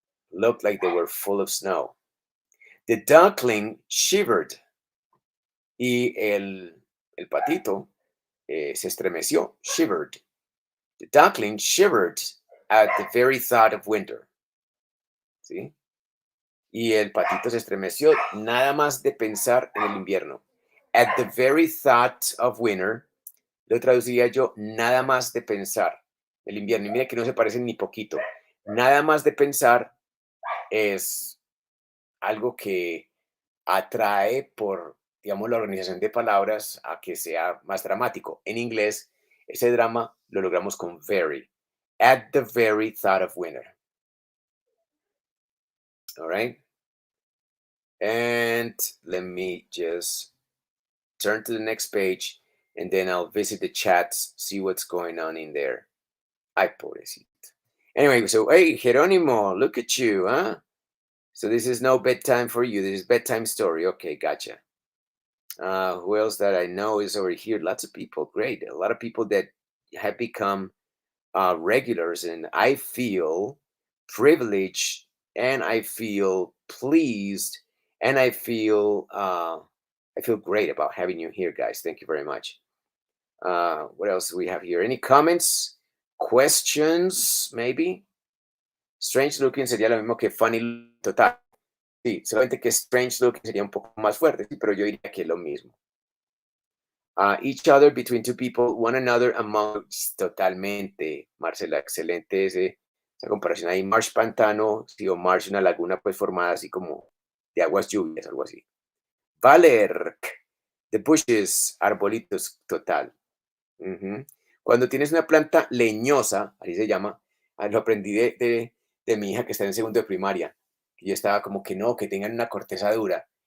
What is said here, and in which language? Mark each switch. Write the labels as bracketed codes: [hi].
[en] Looked like they were full of snow. The duckling shivered. [es] Y el patito se estremeció. [en] Shivered. The duckling shivered at the very thought of winter. [es] ¿Sí? Y el patito se estremeció nada más de pensar en el invierno. [en] At the very thought of winter, [es] lo traduciría yo nada más de pensar el invierno. Y mira que no se parecen ni poquito. Nada más de pensar es algo que atrae por, digamos, la organización de palabras a que sea más dramático. En inglés, ese drama lo logramos con very. [en] At the very thought of winter. All right. And let me just turn to the next page and then I'll visit the chats, see what's going on in there. [es] Ay, pobrecito. [en] Anyway, so hey, Jerónimo, look at you, huh? So this is no bedtime for you. This is bedtime story. Okay, gotcha. Who else that I know is over here? Lots of people. Great. A lot of people that have become regulars, and I feel privileged, and I feel pleased, and I feel great about having you here, guys. Thank you very much. What else do we have here? Any comments, questions, maybe? [es] Strange looking sería lo mismo que funny total. Sí, solamente que strange looking sería un poco más fuerte, sí, pero yo diría que es lo mismo. [en] Each other between two people, one another among. [es] Totalmente, Marcela, excelente esa comparación ahí. Marsh pantano, sí, o marsh una laguna pues formada así como de aguas lluvias, algo así. Valer, the bushes, arbolitos, total. Ujú. Cuando tienes una planta leñosa, así se llama, lo aprendí de mi hija que está en segundo de primaria, que yo estaba como que no, que tengan una corteza dura.